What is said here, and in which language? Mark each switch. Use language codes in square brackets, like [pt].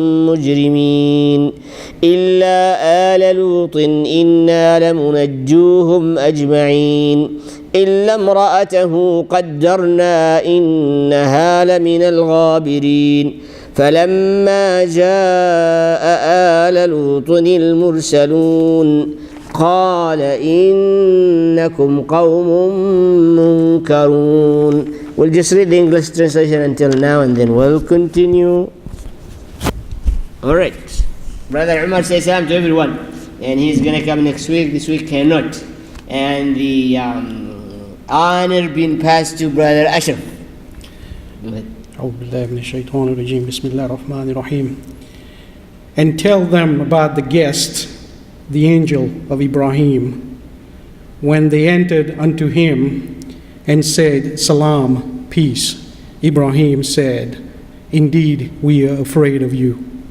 [ar] مجرمين إلا آل لوط إنا لمنجوهم أجمعين إلا امرأته قدرنا إنها لمن الغابرين فلما جاء آل لوط المرسلون قال إنكم قوم منكرون. [en] We'll just read the English translation until now and then we'll continue. Alright. Brother Umar says salam to everyone. And he's going to come next week. This week cannot. And the honor being passed to Brother Ashraf. Go ahead. [ar] أعوذ بالله من الشيطان الرجيم بسم الله الرحمن الرحيم. [en] And tell them about the guest, the angel of Ibrahim, when they entered unto him and said, Salam, peace. Ibrahim said, Indeed, we are afraid of you.